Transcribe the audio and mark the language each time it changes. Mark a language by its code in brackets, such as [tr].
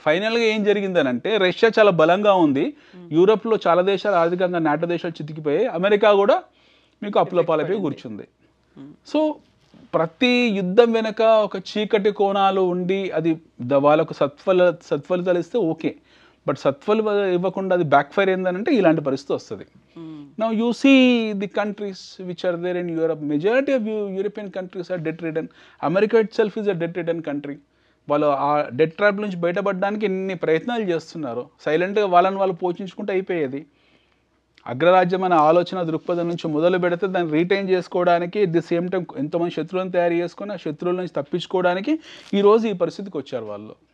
[te] ఫైనల్గా ఏం జరిగిందనంటే రష్యా చాలా బలంగా ఉంది, యూరప్లో చాలా దేశాలు ఆర్థికంగా నాటో దేశాలు చితికిపోయాయి, అమెరికా కూడా మీకు అప్పుల పాలైపోయి కూర్చుంది. సో ప్రతి యుద్ధం వెనక ఒక చీకటి కోణాలు ఉండి అది వాళ్ళకు సత్ఫలితాలు ఇస్తే ఓకే, బట్ సత్ఫలితాలు ఇవ్వకుండా అది బ్యాక్ ఫైర్ ఏందనంటే ఇలాంటి పరిస్థితి వస్తుంది. [en] Now you see the countries which are there in Europe, majority of European countries are debt ridden. America itself is a debt ridden country. [te] వాళ్ళు ఆ డెట్ ట్రాప్ నుంచి బయటపడడానికి ఎన్ని ప్రయత్నాలు చేస్తున్నారు. సైలెంట్గా వాళ్ళని వాళ్ళు పోషించుకుంటూ అయిపోయేది. అగ్రరాజ్యం అనే ఆలోచన దృక్పథం నుంచి మొదలు పెడితే దాన్ని రీటైన్ చేసుకోవడానికి ది సేమ్ టైం ఎంతోమంది శత్రువులను తయారు చేసుకొని ఆ శత్రువుల నుంచి తప్పించుకోవడానికి ఈరోజు ఈ పరిస్థితికి వచ్చారు వాళ్ళు.